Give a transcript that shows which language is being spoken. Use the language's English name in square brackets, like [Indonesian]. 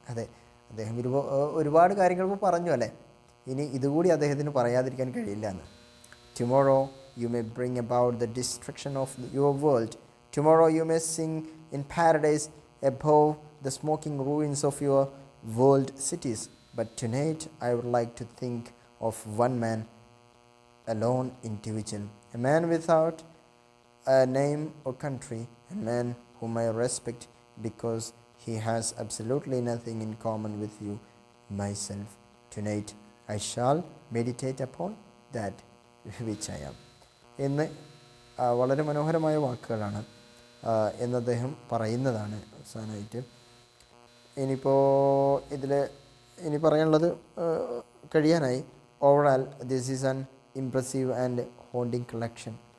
[Malayalam] അതെ, അദ്ദേഹം ഒരുപാട് കാര്യങ്ങൾ പറഞ്ഞു അല്ലേ, ഇനി ഇതുകൂടി അദ്ദേഹത്തിന് പറയാതിരിക്കാൻ കഴിയില്ല എന്ന്. Tomorrow [English] you may bring about the destruction of your world. Tomorrow you may sing in paradise above the smoking ruins of your world cities. But tonight I would like to think of one man, a lone individual, a man without a name or country, a man whom I respect because he has absolutely nothing in common with you, myself. Tonight I shall meditate upon that which I am. [Malayalam] എന്ന് വളരെ മനോഹരമായ വാക്കുകളാണ് എന്ന് അദ്ദേഹം പറയുന്നതാണ് അവസാനമായിട്ട്. ഇനിയിപ്പോൾ ഇതിൽ ഇനി പറയാനുള്ളത് കഴിയാനായി. [English] Overall this is an impressive and haunting collection.